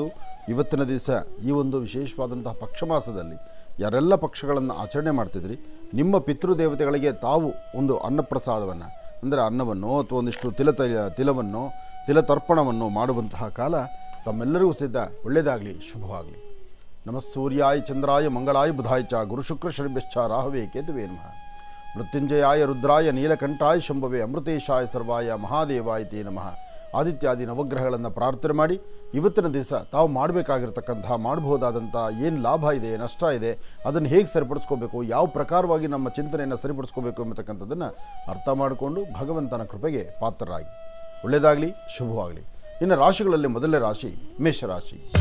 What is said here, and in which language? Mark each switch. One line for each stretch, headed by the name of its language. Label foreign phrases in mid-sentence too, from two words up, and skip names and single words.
Kannada: ಇವತ್ತಿನ ದಿವಸ ಈ ಒಂದು ವಿಶೇಷವಾದಂತಹ ಪಕ್ಷ ಮಾಸದಲ್ಲಿ ಯಾರೆಲ್ಲ ಪಕ್ಷಗಳನ್ನು ಆಚರಣೆ ಮಾಡ್ತಿದ್ರಿ, ನಿಮ್ಮ ಪಿತೃದೇವತೆಗಳಿಗೆ ತಾವು ಒಂದು ಅನ್ನಪ್ರಸಾದವನ್ನು, ಅಂದರೆ ಅನ್ನವನ್ನು ಅಥವಾ ಒಂದಿಷ್ಟು ತಿಲವನ್ನು ತಿಲತರ್ಪಣವನ್ನು ಮಾಡುವಂತಹ ಕಾಲ ತಮ್ಮೆಲ್ಲರಿಗೂ ಸಿದ್ಧ. ಒಳ್ಳೆಯದಾಗಲಿ, ಶುಭವಾಗಲಿ.
Sanskrit: ನಮಃ ಸೂರ್ಯಾಯ ಚಂದ್ರಾಯ ಮಂಗಳಾಯ ಬುಧಾಯ ಚ ಗುರು ಶುಕ್ರ ಶನಿಭ್ಯಶ್ಚ ರಾಹವೇ ಕೇತುವೇ ನಮಃ. ಮೃತ್ಯುಂಜಯಾಯ ರುದ್ರಾಯ ನೀಲಕಂಠಾಯ ಶಂಭವೇ ಅಮೃತೇಶಾಯ ಸರ್ವಾಯ ಮಹಾದೇವಾಯ ತೇ ನಮಃ.
Kannada: ಆದಿತ್ಯಾದಿ ನವಗ್ರಹಗಳನ್ನು ಪ್ರಾರ್ಥನೆ ಮಾಡಿ ಇವತ್ತಿನ ದಿವಸ ತಾವು ಮಾಡಬೇಕಾಗಿರ್ತಕ್ಕಂತಹ, ಮಾಡಬಹುದಾದಂಥ ಏನು ಲಾಭ ಇದೆ, ನಷ್ಟ ಇದೆ, ಅದನ್ನು ಹೇಗೆ ಸರಿಪಡಿಸ್ಕೋಬೇಕು, ಯಾವ ಪ್ರಕಾರವಾಗಿ ನಮ್ಮ ಚಿಂತನೆಯನ್ನು ಸರಿಪಡಿಸ್ಕೋಬೇಕು ಎಂಬತಕ್ಕಂಥದ್ದನ್ನು ಅರ್ಥ ಮಾಡಿಕೊಂಡು ಭಗವಂತನ ಕೃಪೆಗೆ ಪಾತ್ರರಾಗಿ. ಒಳ್ಳೆಯದಾಗಲಿ, ಶುಭವಾಗಲಿ. ಇನ್ನು ರಾಶಿಗಳಲ್ಲಿ ಮೊದಲನೇ ರಾಶಿ ಮೇಷರಾಶಿ.